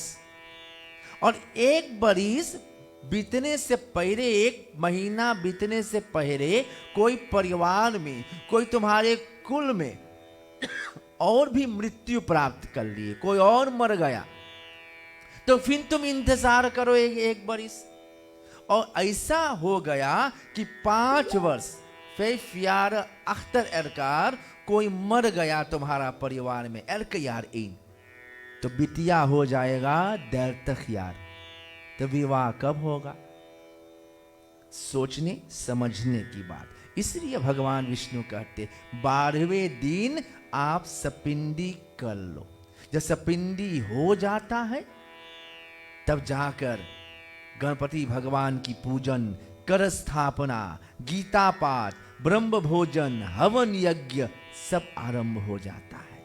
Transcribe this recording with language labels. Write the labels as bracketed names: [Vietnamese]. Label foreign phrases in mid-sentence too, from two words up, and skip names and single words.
[Caribbean Hindustani] और एक बरिस बीतने से पहले, 1 महीना बीतने से पहले कोई परिवार में, कोई तुम्हारे कुल में और भी मृत्यु प्राप्त कर लिए, कोई और मर गया, तो फिर तुम इंतजार करो एक बरिस। और ऐसा हो गया कि 5 वर्ष [Dutch] 5 jaar achter elkaar [Caribbean Hindustani] कोई मर गया तुम्हारा परिवार में, [Dutch] elke jaar 1, [Caribbean Hindustani] तो बिटिया हो जाएगा 30 jaar। तो विवाह कब होगा? सोचने समझने की बात। इसलिए भगवान विष्णु कहते 12वें दिन आप सपिंडी कर लो। जब सपिंडी हो जाता है तब जाकर गणपति भगवान की पूजन, कर स्थापना, गीता पाठ, ब्रह्म भोजन, हवन यज्ञ सब आरंभ हो जाता है।